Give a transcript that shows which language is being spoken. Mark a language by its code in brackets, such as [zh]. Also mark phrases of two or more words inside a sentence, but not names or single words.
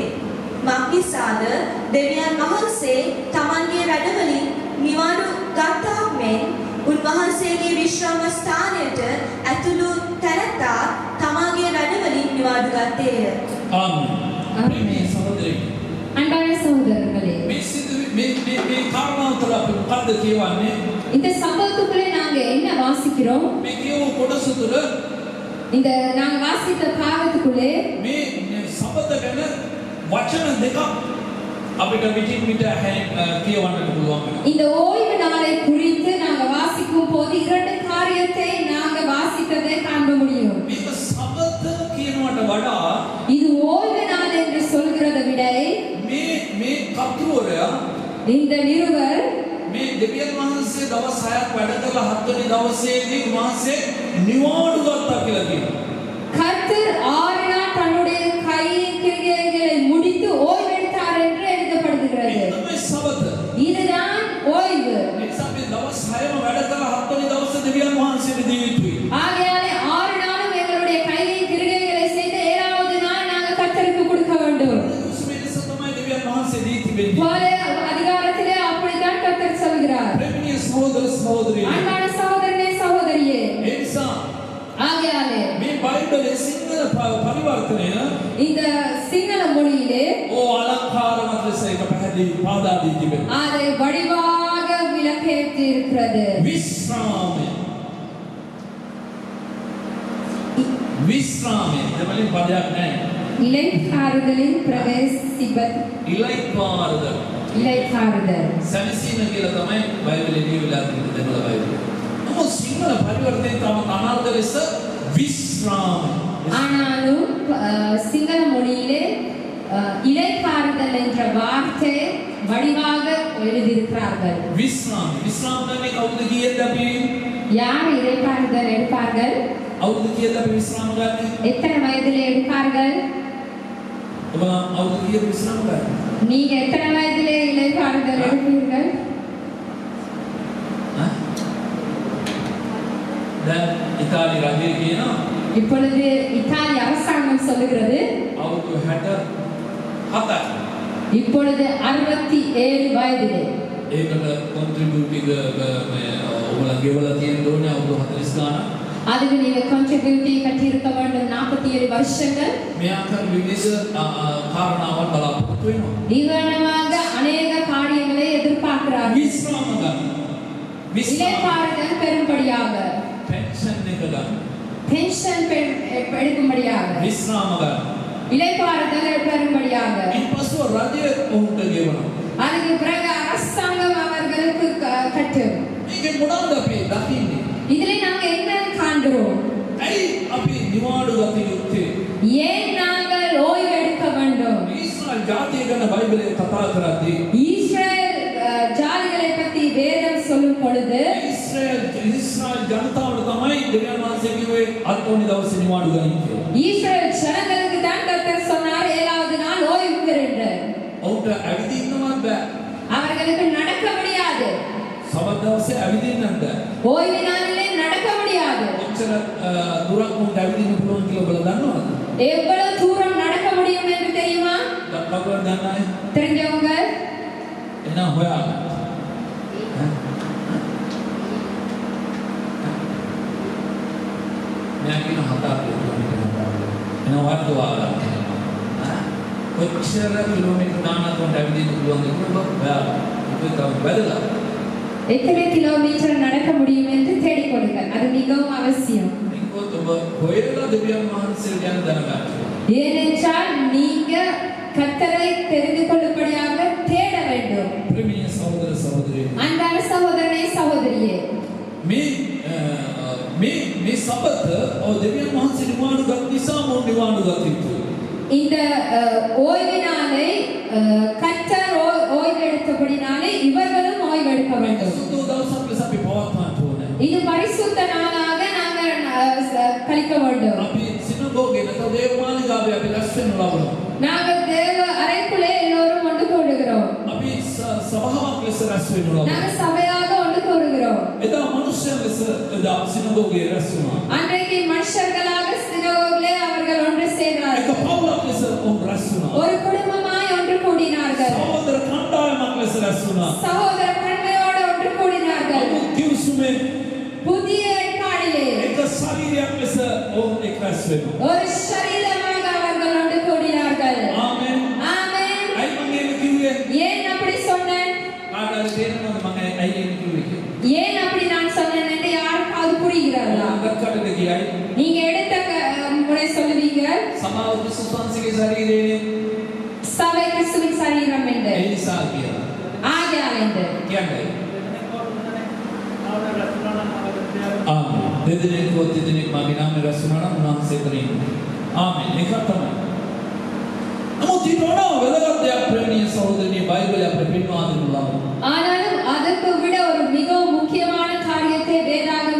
[si] මක්නිසාද දෙවියන් වහන්සේ තමන්ගේ වැඩවලින් නිවාඩු ගත්තාක් මෙන් උන්වහන්සේගේ විශ්‍රාම ස්ථානයට ඇතුළු තැනැත්තා තමාගේ වැඩවලින් නිවාඩු ගත්තේය. ආමේන්. සහෝදරයනි, [ta] அன்பான சகோதரர்களே, [si] මේ කාරණාව තුළ අපි මොකද්ද කියවන්නේ? [ta] இந்த சம்பவத்துக்குள்ளே நாங்க என்ன வாசிக்கிறோம்? [si] මේ කියව කොටස තුළ [ta] இந்த நாங்க வாசித்த பாகத்துக்குள்ளே [si] මේ සබත ගැන වචන දෙකක් අපිට විටින් විට කියවන්නට පුළුවන් වෙනවා. [ta] இந்த ஓய்வு நாளை குறித்து நாங்க வாசிக்கும் போது 2 காரியத்தை நாங்க வாசித்ததை காண முடியும். [si] මේක සබත කියනවට වඩා [ta] இது ஓய்வு நாள் என்று சொல்கிறதை விட [si] මේ කතුවරයා [ta] இந்த நிருபர் [si] මේ දෙවියන් වහන්සේ දවස් 6ක් වැඩ කළා 7 වෙනි දවසේදී උන්වහන්සේ නිවාඩු ගත්තා කියලා කියනවා. [ta] கர்த்தர் 6 நாள் தன்னுடைய கையின் கிரியைகளை முடித்து ஓய்வு எடுத்தார் என்று எழுதப்படுகிறது. [si] මේ සබත. [ta] இதுதான் ஓய்வு. [si] මේ සබේ දවස් 6ම වැඩ කළා 7 වෙනි දවසේ දෙවියන් වහන්සේට දී යුතුයි. [ta] ஆகையாலே 6 நாளும் எங்களுடைய கையின் கிரியைகளை செய்து 7வது நாள் நாங்கள் கர்த்தருக்கு கொடுக்க வேண்டும். அதிகாரத்திலே அப்படித்தான் கர்த்தர் சொல்கிறார். அன்பான சகோதரனே சகோதரியே, ஆகையாலே [si] මේ බයිබලයේ සිංහල පරිවර්තනය [ta] இந்த சிங்கள மொழியிலே [si] අලංකාරවත් ලෙස එක පැහැදිලි පාදා දී තිබෙනවා. [ta] அதை வடிவாக விளக்கேற்றி இருக்கிறது. [si] විශ්‍රාමය දෙමළෙන් පදයක් නැහැ. [ta] இளைப்பாறுதலின் பிரவேசிப்பது. ඉලයිපාරුදல் இளைப்பாறுதல். [si] සැනසීම කියලා තමයි බයිබලයේ ලියවිලා තියෙන දෙමළ බයිබලය. නමුත් සිංහල පරිවර්තනයේ තම අනාර්ථ ලෙස විශ්‍රාම. [ta] ஆனாலும் சிங்கள மொழியிலே இளைப்பாறுதல் என்ற வார்த்தை வடிவாக எழுதியிருக்கிறார்கள். [si] විශ්‍රාම. විශ්‍රාම කියන්නේ කවුද කියද්දී අපි [ta] யார் இளைப்பாறுதல் எடுப்பார்கள்? [si] අවුරුදු කීයද අපි විශ්‍රාම ගන්නේ? [ta] எத்தனை வயதிலே எடுப்பார்கள்? [si] ඔබ අවුරුදු කීයද විශ්‍රාම ගන්නේ? [ta] நீங்க எத்தனை வயதிலே இளைப்பாறுதல் எடுப்பீர்கள்? [si] දැන් ඉතාලි රජය කියනවා [ta] இப்பொழுது இத்தாலி அரசாங்கம் சொல்லுகிறது [si] අවුරුදු 67යි. [ta] இப்பொழுது 67 வயதிலே [si] ඒකට කොන්ට්‍රිබියුට් එක ඔයගොල්ලෝ ගෙවලා තියෙන්න ඕනේ අවුරුදු 40 ගානක්. [ta] அதுக்கு நீங்க கான்ட்ரிபியூட்டி கட்டியிருக்க வேண்டும் 47 வருஷங்கள். [si] මේ ආකාර විවිධ කාරණාවන් බලාපොරොත්තු වෙනවා. [ta] ஈவனமாக அநேக காரியங்களை எதிர்பார்க்கிறார்கள். [si] විශ්‍රාම ගන්න. [ta] இளைப்பாறுதல் பெரும்படியாக [si] පෙන්ෂන් එක ගන්න. [ta] பென்ஷன் எடுக்கும்படியாக [si] විශ්‍රාම ගන්න. [ta] இளைப்பாறுதல் பெரும்படியாக [si] ඊපස්ව රජය ඔවුන්ට ගෙවනවා. [ta] அதுக்கு பிறகு அரசாங்கம் அவர்களுக்கு கட்டும். [si] මේකේ මොනවද අපි දකින්නේ? [ta] இதிலே நாங்க என்ன காண்கிறோம்? [si] ඇයි අපි නිවාඩු ගත යුත්තේ? [ta] ஏன் நாங்கள் ஓய்வு எடுக்க வேண்டும்? [si] ඊශ්‍රායල් ජාතිය ගැන බයිබලයේ කතා කරද්දී [ta] இஸ்ரேல் ஜாதிகளை பற்றி வேதம் சொல்லும் பொழுது [si] ඊශ්‍රායල් ජනතාවට තමයි දෙවියන් වහන්සේ කිව්වේ අත්ෝනි දවසේ නිවාඩු ගනින්න කියලා. [ta] இஸ்ரேல் ஜனங்களுக்கு தான் கர்த்தர் சொன்னார் 7வது நாள் ஓய்வு பெறுங்கள். [si] ඔවුන්ට ඇවිදින්නවත් බෑ. [ta] அவர்களுக்கு நடக்க முடியாது. [si] සබත් දවසේ ඇවිදින්නත් බෑ. [ta] ஓய்வு நாளிலே நடக்க முடியாது. [si] කොච්චර දුරක් උන්ට ඇවිදින්න පුළුවන් කියලා ඔබලා දන්නවද? [ta] எவ்வளவு தூரம் நடக்க முடியும் என்று தெரியுமா? [si] කවුරුද දන්නයි? [ta] தெரிஞ்சவங்க [si] එහෙනම් හොයාගන්න. මම කියන 7 කිලෝමීටර්. එහෙනම් වට වාගන්න. කොච්චර කිලෝමීටර් ගානක් උන්ට ඇවිදින්න පුළුවන්ද කියලා ඔබ හොයාගන්න. ඒක තමයි වැදගත්. [ta] எத்தனை கிலோமீட்டர் நடக்க முடியும் என்று தேடிக் கொடுங்கள். அது மிகவும் அவசியம். [si] මේකත් ඔබ හොයලා දෙවියන් වහන්සේ ගැන දැනගන්න. [ta] ஏனென்றால் நீங்க கர்த்தரை தெரிந்து கொள்ளும்படியாக தேட வேண்டும். [si] ප්‍රේමීය සහෝදර සහෝදරියනි. [ta] அன்பான சகோதரனே சகோதரியே [si] මේ සබත දෙවියන් වහන්සේ නිවාඩු ගත් නිසා මොන නිවාඩු ගත යුතුයි? [ta] இந்த ஓய்வினாலே கர்த்தர் ஓய்வு எடுத்தபடினாலே இவர்களும் ஓய்வு எடுக்க வேண்டும். [si] සුදු දවසක් ලෙස අපි පවත්වන්න ඕනේ. [ta] இது பரிசுத்த நாளாக நாங்கள் கழிக்க வேண்டும். [si] අපි සිනගෝගේ නැත්නම් දේවමාලිගාවේ අපි රැස් වෙනු ලබනවා. [ta] நாங்கள் தேவ அறைக்குள்ளே எல்லோரும் ஒன்று கூடுகிறோம். [si] අපි සභාවක් ලෙස රැස් වෙනු ලබනවා. [ta] நாங்கள் சபையாக ஒன்று கூடுகிறோம். [si] එදා මනුෂ්‍යයන් ලෙස එදා සිනගෝගේ රැස් වුණා. [ta] அன்றைக்கு மனுஷர்களாக சினகோகிலே அவர்கள் ஒன்று [si] එක [ta] சேர்ந்தார்கள். [si] පවුලක් ලෙස ඔවුන් රැස් වුණා. [ta] ஒரு குடும்பமாய் ஒன்று கூடினார்கள். [si] සහෝදර කණ්ඩායමක් ලෙස රැස් වුණා. [ta] சகோதர பன்மையோடு ஒன்று கூடினார்கள். [si] කිව්සුමේ [ta] புதிய ஏற்பாடிலே [si] එක ශරීරයක් ලෙස ඔවුන් එක් රැස් වෙනවා. [ta] ஒரு சரீரமாக அவர்கள் ஒன்று கூடினார்கள். [si] ආමෙන්. [ta] ஆமென். [si] අයි මම මේක කිව්වේ [ta] ஏன் அப்படி சொன்னேன்? [si] කාටද තේරෙනවද මම අයි ඒක කිව්වේ කියලා? [ta] ஏன் அப்படி நான் சொன்னேன் என்று யாருக்காவது புரிகிறதா? [si] ගත්කටද කියයි [ta] நீங்க எடுத்த முறை சொல்லுவீங்க [si] සමාව ක්‍රිස්තුස් වහන්සේගේ ශරීරයේ [ta] சபை கிறிஸ்துவின் சரீரம் என்று. [si] ඒ නිසා කියලා [ta] ஆகையால் என்று [si] කියන්නේ ආමෙන්. දෙදෙනෙක් හෝ දෙදෙනෙක් මගේ නාමයෙන් රැස් වුණා නම් උන්වහන්සේ එතන ඉන්නවා. ආමෙන්. ඒක තමයි. නමුත් ඊට වඩා වැදගත් දෙයක් ප්‍රේමීය සහෝදරනි බයිබලය අපිට පෙන්වා දෙනු ලබනවා. [ta] ஆனாலும் அதற்கு விட ஒரு மிகவும் முக்கியமான காரியத்தை வேதாகம்